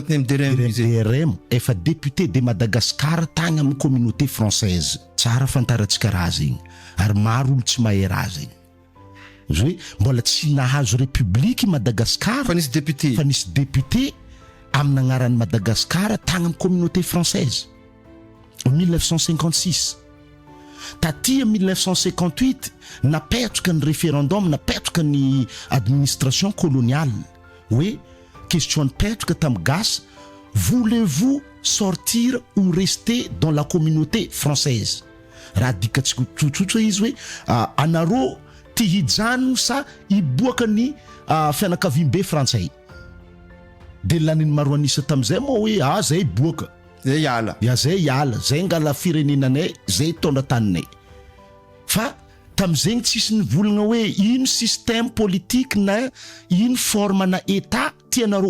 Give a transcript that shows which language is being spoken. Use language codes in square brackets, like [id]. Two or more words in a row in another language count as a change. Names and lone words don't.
[mg] MDRM efa [fr] député de Madagascar [mg] tagny amin'ny [fr] communauté française [mg] tsara fantaratsika raha zegny ary maro olo tsy mahay raha zegny hoe mbola tsy nahazo république Madagascar fa nisy député amin'ny agnaran'ny Madagascar tagny amin'ny [fr] communauté française [mg] en 1956 taty 1958 napetraka ny référendum napetraka ny [fr] administration coloniale oui question [mg] nipetraka tam gasy [fr] voulez-vous sortir ou rester dans la communauté française [mg] raha dikatsika tsotsotra izy hoe anareo tia hijano sa hiboaka ny fianakaviam-be frantsay de laniny maro anisa tam'izay moa hoe zay boaka zay hiala zay hiala zay ngala firenenanay zay tondra taninay fa tam'izegny tsisy nivolagna hoe ino [fr] système politique [mg] na ino forme na état tianareo